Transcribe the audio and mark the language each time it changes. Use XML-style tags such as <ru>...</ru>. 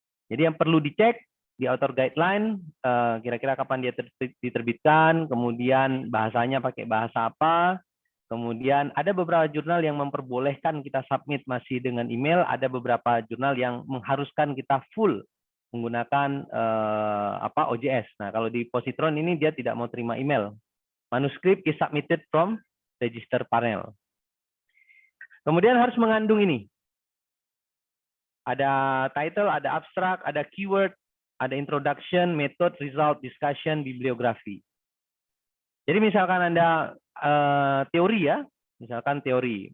<id>Jadi yang perlu dicek di author guideline, kira-kira kapan dia diterbitkan, kemudian bahasanya pakai bahasa apa, kemudian ada beberapa jurnal yang memperbolehkan kita submit masih dengan email, ada beberapa jurnal yang mengharuskan kita full menggunakan OJS. Nah, kalau di positron ini dia tidak mau terima email.</id> <en>Manuskrip is submitted from register panel.</en> <id>Kemudian harus mengandung ini. Ada title, ada abstrak, ada keyword, ada introduction, method, result, discussion, bibliografi. Jadi misalkan Anda teori ya, misalkan teori.</id>